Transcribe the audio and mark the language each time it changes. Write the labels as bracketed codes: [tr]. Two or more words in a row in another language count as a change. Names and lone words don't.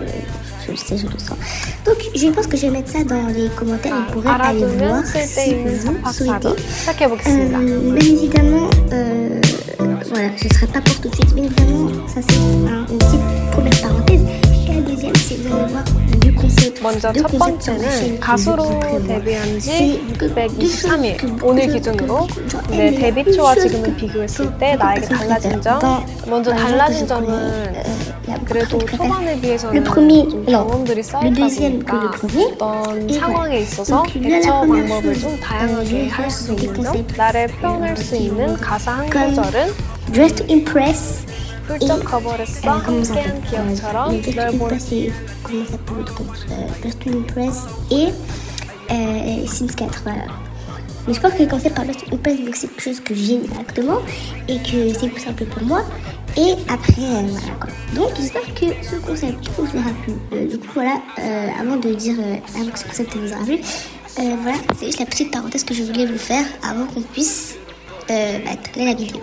[fr] Donc, je pense que je vais mettre ça dans les commentaires. Vous pourrez aller voir si vous souhaitez. Bien évidemment, voilà, ce ne sera pas pour tout de suite. Bien évidemment, ça c'est une petite première parenthèse. Et la deuxième, c'est vous allez voir du concept. [ko] 먼저 첫 번째는 가수로 데뷔한 지 623일 오늘 기준으로 내 데뷔 초와 지금을 비교했을 때 나에게 달라진 점. 먼저 달라진 점은 그래도 초반에 비해서는 좀 경험들이 쌓이다 보니까 어떤 상황에 있어서 대처 방법을 좀 다양하게 할 수 있는 점, 나를 표현할 수 있는 가사 한 구절은 [en] Dress to impress. [ko] 훌쩍 커버렸어 함께한 기억처럼 널 보는 [fr] comment ça s'appelle l'autre Dress to impress et Sims 4, voilà. Mais je pense que quand c'est par Dress to impress, donc c'est quelque chose que j'aime directement et que c'est plus simple pour moi. Et après, voilà quoi. Donc j'espère que ce concept vous aura plu. Du coup voilà, avant de dire avant que ce concept vous aura plu, voilà, c'est juste la petite parenthèse que je voulais vous faire avant qu'on puisse tourner la vidéo.